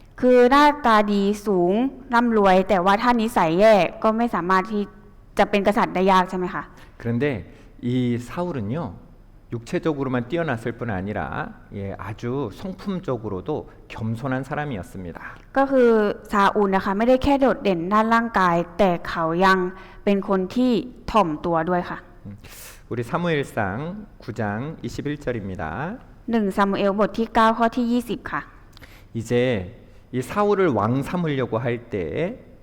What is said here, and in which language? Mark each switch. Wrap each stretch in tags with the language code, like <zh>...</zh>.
<th>คือหน้าตาดีสูงร่ำรวย แต่ว่าถ้านิสัยแย่ก็ไม่สามารถที่จะเป็นกษัตริย์ได้ยากใช่ไหมคะ</th> <ko>그런데 이 사울은요, 육체적으로만 뛰어났을 뿐 아니라 아주 성품적으로도 겸손한 사람이었습니다.</ko> <th>ก็คือซาอูลนะคะไม่ได้แค่โดดเด่นด้านร่างกาย แต่เขายังเป็นคนที่ถ่อมตัวด้วยค่ะ</th> <ko>우리 사무엘상 9장 21절입니다.</ko> <th>1 ซามูเอลบทที่9ข้อที่20ค่ะ</th> <ko>이제 이 사울을 왕 삼으려고 할 때요.</ko>